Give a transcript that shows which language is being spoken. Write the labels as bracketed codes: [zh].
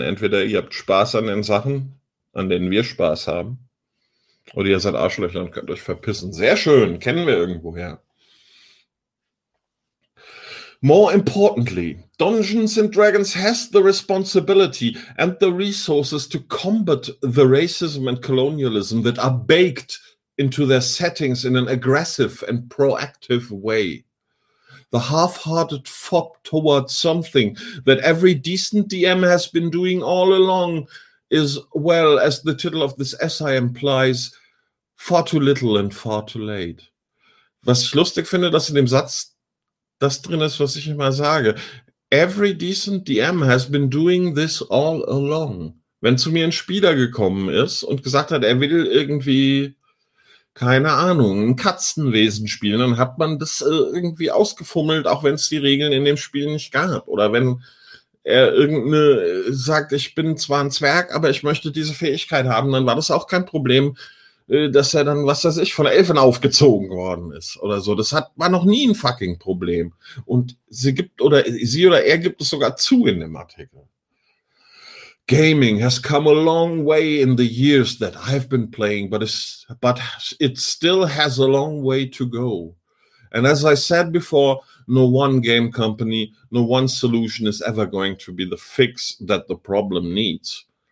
[de] Entweder ihr habt Spaß an den Sachen, an denen wir Spaß haben, oder ihr seid Arschlöcher und könnt euch verpissen. Sehr schön, kennen wir irgendwoher. [en] More importantly, Dungeons and Dragons has the responsibility and the resources to combat the racism and colonialism that are baked into their settings in an aggressive and proactive way. The half-hearted fop towards something that every decent DM has been doing all along is, well, as the title of this essay implies, far too little and far too late. [de] Was ich lustig finde, dass in dem Satz das drin ist, was ich immer sage. [en] Every decent DM has been doing this all along. [de] Wenn zu mir ein Spieler gekommen ist und gesagt hat, er will irgendwie, keine Ahnung, ein Katzenwesen spielen, dann hat man das irgendwie ausgefummelt, auch wenn es die Regeln in dem Spiel nicht gab. Oder wenn er irgendeine sagt, ich bin zwar ein Zwerg, aber ich möchte diese Fähigkeit haben, dann war das auch kein Problem, dass er dann, was weiß ich, von Elfen aufgezogen worden ist oder so. Das hat, war noch nie ein fucking Problem. Und sie oder er gibt es sogar zu in dem Artikel. [en] Gaming has come a long way in the years that I've been playing, but it still has a long way to go. And as I said before, no one game company, no one solution is ever going to be the fix that the problem needs.